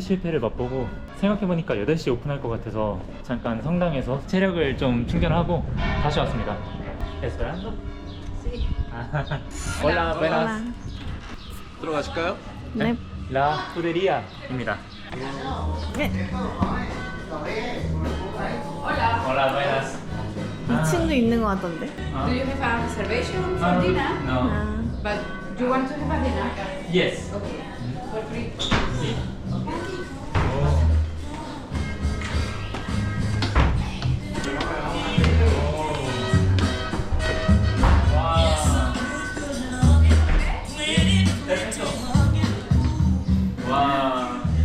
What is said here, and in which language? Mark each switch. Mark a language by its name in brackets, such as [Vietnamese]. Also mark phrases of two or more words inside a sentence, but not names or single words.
[Korean] 실패를 맛보고 생각해보니까 8시 오픈할 것 같아서 잠깐 성당에서 체력을 좀 충전하고 다시 왔습니다. 에스페란토? [Spanish] Hola, buenas. [Korean] 들어가실까요? 네. La Frutería입니다. 네. [Spanish] Hola, buenas. [Korean] 2층도 있는 것 같던데? Ah. [English] Do you have a reservation Ah, for dinner? no. 아, But you want to have a dinner? Yes. Okay. For free. [Spanish] Sí. 와.